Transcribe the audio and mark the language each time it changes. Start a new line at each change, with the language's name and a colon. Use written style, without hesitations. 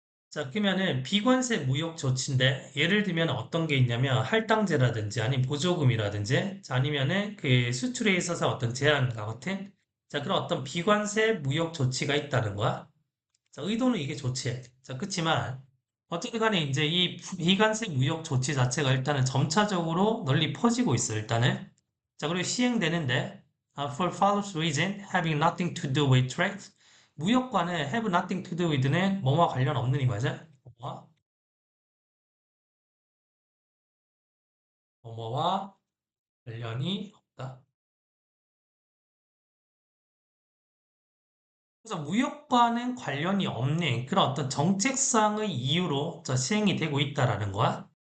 Korean: 자, 그러면은 비관세 무역 조치인데 예를 들면 어떤 게 있냐면 할당제라든지 아니면 보조금이라든지 자, 아니면은 그 수출에 있어서 어떤 제한과 같은 그런 어떤 비관세 무역 조치가 있다는 거야. 자, 의도는 이게 좋지. 자, 그치만 어쨌든 간에 이제 이 비관세 무역 조치 자체가 일단은 점차적으로 널리 퍼지고 있어, 일단은. 자, 그리고 시행되는데
English: for false reason having nothing to do with trade.
Korean: 무역과는
English: have nothing to do with
Korean: 는 뭐와 관련 없는 이거죠. 뭐와 뭐와 관련이 없다. 그래서 무역과는 관련이 없는 그런 어떤 정책상의 이유로 시행이 되고 있다라는 거야.